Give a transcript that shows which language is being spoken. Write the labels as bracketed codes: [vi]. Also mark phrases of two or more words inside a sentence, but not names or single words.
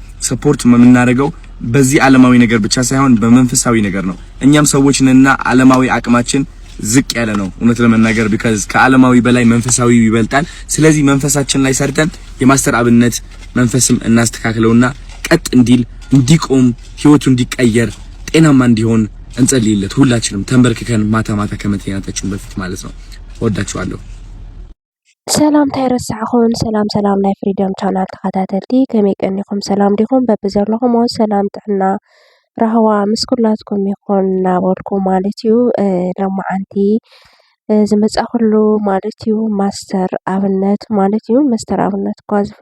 [am] ሰፖርት የምናደርገው በዚህ ዓለማዊ ነገር ብቻ ሳይሆን በመንፈሳዊ ነገር ነው። እኛም ሰዎች ነንና ዓለማዊ አቅማችን ዝቅ ያለ ነው እውነት ለመናገር because ከዓለማዊ በላይ መንፈሳዊ ይበልጣል። ስለዚህ መንፈሳችን ላይ ሰርተን የማስተር አብነት መንፈስም እናስተካክለውና ቀጥ እንዲል እንዲቆም ህይወቱ እንዲቀየር ጤናማ እንዲሆን እንጸልይለት ሁላችንም ተንበርክከን ማታ ማታ ከመተኛታችን በፊት ማለት ነው። ወዳችኋለሁ። [ti] ሰላም ታይረሳኹን ሰላም ናይ ፍሪደም ቻናል ተኸታተልቲ ከመይ ቀኒኹም ሰላም ዲኹም በብዘለኹም ሰላም ጥዕና ረህዋ ምስ ኩላትኩም ይኹን እናበልኩ ማለት እዩ። ሎማዓንቲ ዝመፅእ ኩሉ ማለት እዩ ማስተር አብነት ማለት እዩ። ማስተር አብነት እኳ